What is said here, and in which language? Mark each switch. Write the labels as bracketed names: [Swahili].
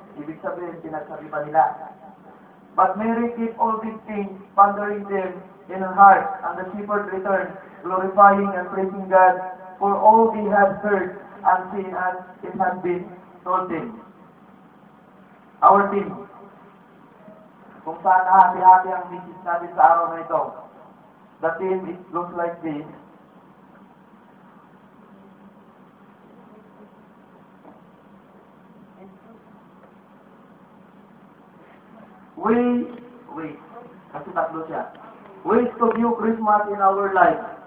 [Filipino] Ibig sabihin, pinagsabi pa nila. [English] But Mary kept all these things, pondering them in her heart, and the shepherds returned, glorifying and praising God for all they had heard and seen as it had been told them. Our team. [Filipino] Kung saan hati-hati ang message natin sa araw na ito. [English] The theme, it looks like this. Wait. [Filipino] Kasi tatlo siya. [English] Ways to view Christmas in our life.